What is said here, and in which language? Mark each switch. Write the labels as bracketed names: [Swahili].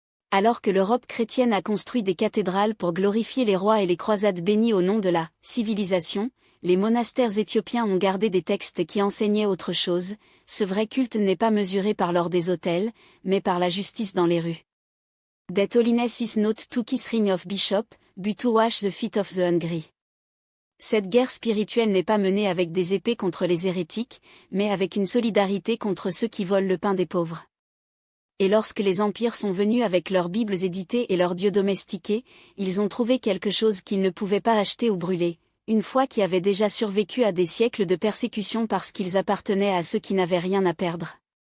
[French] Alors que l'Europe chrétienne a construit des cathédrales pour glorifier les rois et les croisades bénies au nom de la civilisation, les monastères éthiopiens ont gardé des textes qui enseignaient autre chose. Ce vrai culte n'est pas mesuré par l'or des autels, mais par la justice dans les rues. [English] That holiness is not to kiss ring of bishop, but to wash the feet of the hungry. [French] Cette guerre spirituelle n'est pas menée avec des épées contre les hérétiques, mais avec une solidarité contre ceux qui volent le pain des pauvres. Et lorsque les empires sont venus avec leurs bibles éditées et leurs dieux domestiqués, ils ont trouvé quelque chose qu'ils ne pouvaient pas acheter ou brûler, une foi qui avait déjà survécu à des siècles de persécution parce qu'ils appartenaient à ceux qui n'avaient rien à perdre.